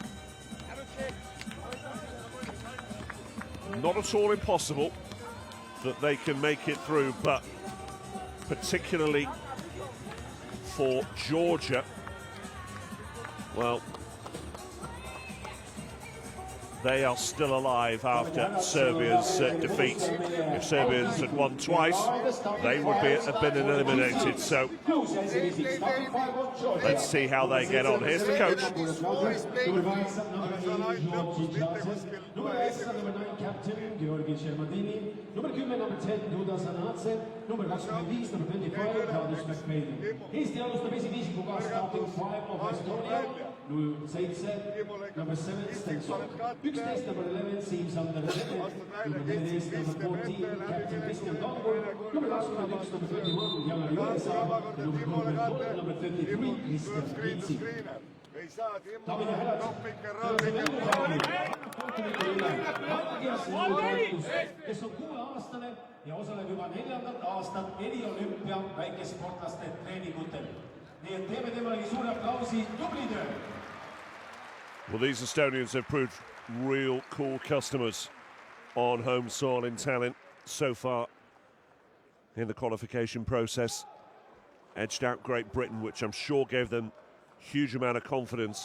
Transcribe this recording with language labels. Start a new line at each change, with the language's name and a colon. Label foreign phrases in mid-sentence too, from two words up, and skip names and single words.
English: Not at all impossible that they can make it through, but particularly for Georgia, well, they are still alive after Serbia's defeat. If Serbians had won twice, they would have been eliminated. So let's see how they get on. Here's the coach.
Estonian: Eesti alustab esiviisikuga
English: starting 5 of Estonia,
Estonian: 07, number 7 Stenson, 11 number 11 Siim Sander, number 14 number 14 Captain Kristjan Kangur, number 21 number 31 Jana Jõesaar ja number 33 Kristjan Priitsik. Daamid ja härrad, kes on 6-aastane ja osaleb juba 4. aastat eriolümpia väikesportlaste treeningutel. Nii et teeme temale suure aplausi, tubli töö!
English: Well, these Estonians have proved real cool customers on home soil in Tallinn so far in the qualification process. Edged out Great Britain, which I'm sure gave them huge amount of confidence.